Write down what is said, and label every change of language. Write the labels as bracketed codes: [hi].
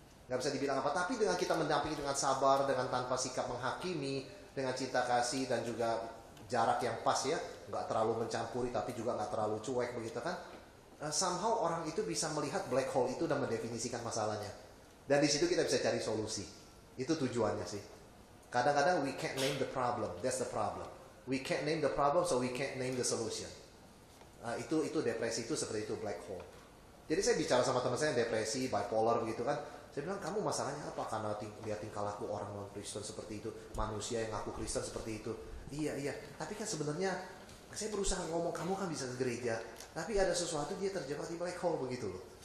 [id] Nggak bisa dibilang apa, tapi dengan kita mendampingi dengan sabar, dengan tanpa sikap menghakimi, dengan cinta kasih dan juga jarak yang pas ya, nggak terlalu mencampuri tapi juga nggak terlalu cuek begitu kan, somehow orang itu bisa melihat black hole itu dan mendefinisikan masalahnya, dan di situ kita bisa cari solusi. Itu tujuannya sih. Kadang-kadang [en] we can't name the problem, that's the problem. We can't name the problem, so we can't name the solution. [id] Itu depresi itu seperti itu, black hole. Jadi saya bicara sama teman saya yang depresi, bipolar begitu kan. Saya bilang, kamu masalahnya apa? Karena lihat tingkah laku orang non-Kristen seperti itu, manusia yang ngaku Kristen seperti itu. Iya. Tapi kan sebenarnya saya berusaha ngomong, kamu kan bisa ke gereja, tapi ada sesuatu dia terjebak di black hole begitu loh.